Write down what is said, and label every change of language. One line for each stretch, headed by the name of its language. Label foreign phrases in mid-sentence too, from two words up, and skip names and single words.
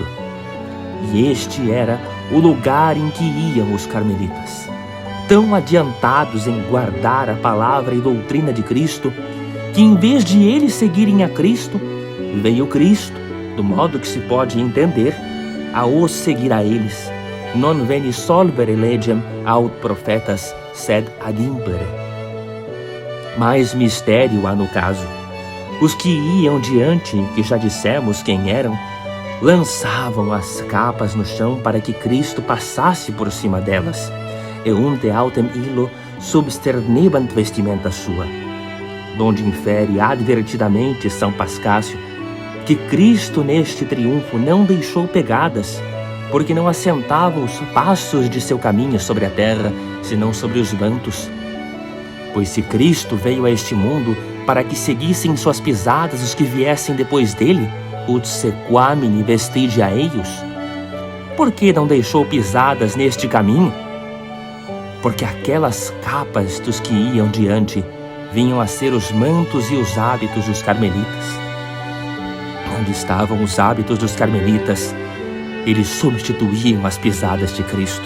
Portuguese: E este era o lugar em que iam os carmelitas, tão adiantados em guardar a palavra e doutrina de Cristo, que em vez de eles seguirem a Cristo, veio Cristo, do modo que se pode entender, a os seguir a eles.
Latin: Non veni solvere legem aut profetas, sed ad impere.
Portuguese: Mais mistério há no caso. Os que iam diante, que já dissemos quem eram, lançavam as capas no chão para que Cristo passasse por cima delas.
Latin: Eunte autem illo substernebant vestimenta sua.
Portuguese: Donde infere advertidamente São Pascácio que Cristo neste triunfo não deixou pegadas, porque não assentavam os passos de seu caminho sobre a terra, senão sobre os mantos. Pois se Cristo veio a este mundo para que seguissem suas pisadas os que viessem depois dele,
Latin: ut sequamini vestigia eius,
Portuguese: por que não deixou pisadas neste caminho? Porque aquelas capas dos que iam diante vinham a ser os mantos e os hábitos dos carmelitas. Onde estavam os hábitos dos carmelitas, eles substituíam as pisadas de Cristo.